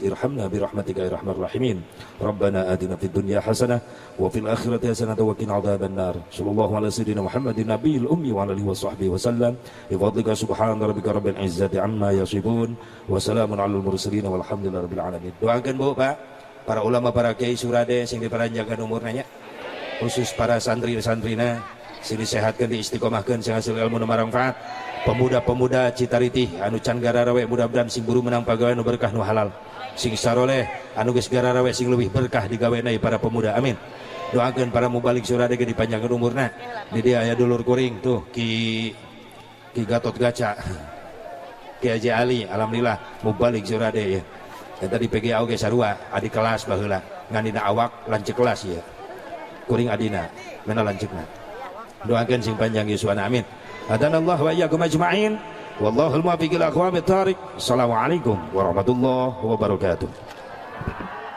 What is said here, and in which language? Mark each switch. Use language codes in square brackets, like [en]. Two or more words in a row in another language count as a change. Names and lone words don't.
[ar] ارحمنا برحمتك يا أرحم الراحمين. ربنا آتنا في الدنيا حسنة وفي الآخرة حسنة وقنا عذاب النار. صلى الله على سيدنا محمد النبي الأمي وعلى آله وصحبه وسلم. بفضلك سبحان ربك رب العزة عما يصفون وسلام على المرسلين والحمد لله رب العالمين. [id] Doakan Bu, Pak, [su] para ulama, para kiai surade sing diparanjakan umurnya, khusus para santri-santrina sing disehatkan, diistiqomahkan, sing hasil ilmu nu manfaat. Pemuda-pemuda Citariti anu can gararawe mudah-mudahan sing buru menang pagawe nu berkah nu halal, sing saroleh anu geus gararawe sing leuwih berkah digaweana para pemuda, amin. Doakeun para mubalik surade ge dipanjangkeun umurna. Di dia aya dulur kuring tuh Ki Gatot Gaca, Ki Haji Ali, alhamdulillah mubalik surade ya. Eta di PGA oge sarua adik kelas baheula ngan dina awak lanceuk kelas ya. Kuring adina mena lanceukna. Doakeun sing panjang yuswana, amin. [ar] هدانا الله وإياكم أجمعين. والله الموفق إلى أقوم الطريق. السلام عليكم ورحمة الله وبركاته.